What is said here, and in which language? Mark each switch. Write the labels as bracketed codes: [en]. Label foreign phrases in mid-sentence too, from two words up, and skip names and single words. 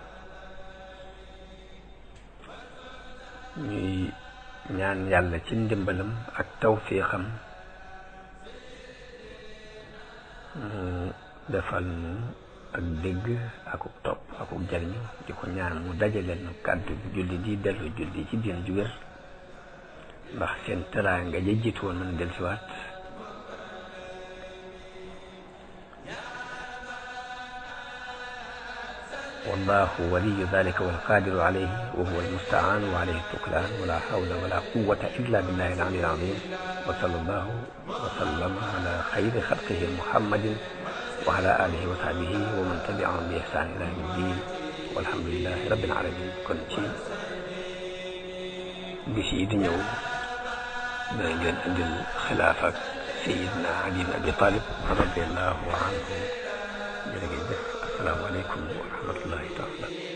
[wo] ñuy ñaan yàlla ci ndimbalam ak tawfiixam mu defal nu ak dégg akuk topp akuk jariñu di ko ñaan mu dajaleel nu kàddu julli di dellu julli ci diin ju wér ndax seen teraanga ja jiitu woon mën dellusiwaat [ar] والله ولي ذلك والقادر عليه وهو المستعان وعليه التكلان ولا حول ولا قوة إلا بالله العلي العظيم وصلى الله وسلم على خير خلقه محمد وعلى آله وصحبه ومن تبعهم بإحسان إلى يوم الدين والحمد لله رب العالمين [wo] kon ci bis yi di ñëw danañ leen indil xilaaf ak Sayyidina Ali ibn Abi Talib [ar] رضي الله عنه [wo] jërë ngeen jëf [ar] السلام عليكم ورحمة الله تعالى